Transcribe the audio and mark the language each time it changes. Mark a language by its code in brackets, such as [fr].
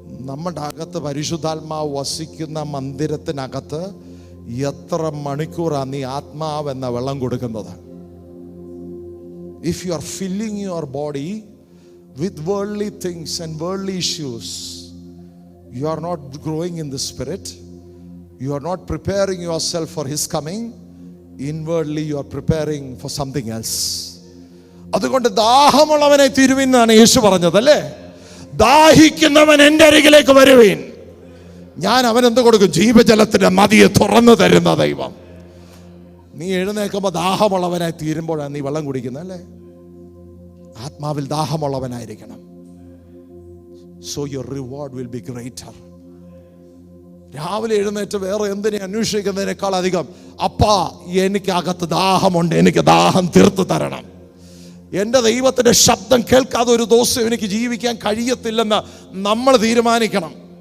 [ml] നമ്മുടെ അകത്ത് പരിശുദ്ധാത്മാവ് വസിക്കുന്ന മന്ദിരത്തിനകത്ത് എത്ര മണിക്കൂറാണ് നീ ആത്മാവെന്ന വെള്ളം കൊടുക്കുന്നത്? [en] If you are filling your body with worldly things and worldly issues, you are not growing in the spirit. You are not preparing yourself for his coming. Inwardly you are preparing for something else. [ml] അതുകൊണ്ട് ദാഹമുള്ളവനെ തിരുവിന്നാണ് യേശു പറഞ്ഞത്, അല്ലേ? ദാഹിക്കുന്നവൻ എൻ്റെ അരികിലേക്ക് വരുവീൻ, ഞാൻ അവനെന്ത് കൊടുക്കും? ജീവജലത്തിന്റെ നദിയെ തുറന്നു തരുന്ന ദൈവം. നീ എഴുന്നേൽക്കുമ്പോൾ ദാഹമുള്ളവനായി തീരുമ്പോഴാണ് നീ വെള്ളം കുടിക്കുന്നത്, അല്ലേ? ആത്മാവിൽ ദാഹമുള്ളവനായിരിക്കണം. [en] So your reward will be greater. [ml] രാവിലെ എഴുന്നേറ്റ് വേറെ എന്തിനെ അന്വേഷിക്കുന്നതിനേക്കാൾ അധികം, അപ്പാ എനിക്ക് അകത്ത് ദാഹമുണ്ട്, എനിക്ക് ദാഹം തീർത്തു തരണം. എൻ്റെ ദൈവത്തിൻ്റെ ശബ്ദം കേൾക്കാതെ ഒരു ദിവസം എനിക്ക് ജീവിക്കാൻ കഴിയത്തില്ലെന്ന് നമ്മൾ തീരുമാനിക്കണം.